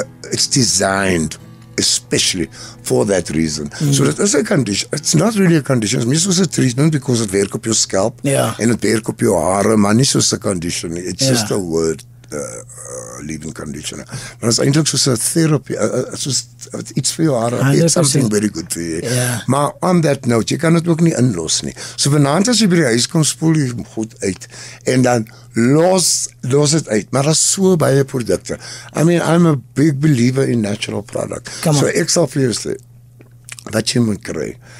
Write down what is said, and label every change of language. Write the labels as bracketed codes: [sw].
[en] it's designed especially for that reason. So that is a condition. It's not really a condition. It's just a treatment because it [af] werk op jou scalp en het werk op jou hare, maar nie soos 'n conditioner. [en] It's just a word. Leave-in conditioner. [af] Maar het is eintlik soos 'n therapy, soos iets vir jou hare. [en] It's something very good for you. [af] Maar [en] on that note, [af] jy kan dit ook nie inlos nie. So vanaand as jy by die huis kom, spoel jy goed uit en dan los dit uit. Maar daar is so baie produkte. [en] I mean, I'm a big believer in natural product. [af] So ek sal vir jou sê, wat jy moet kry.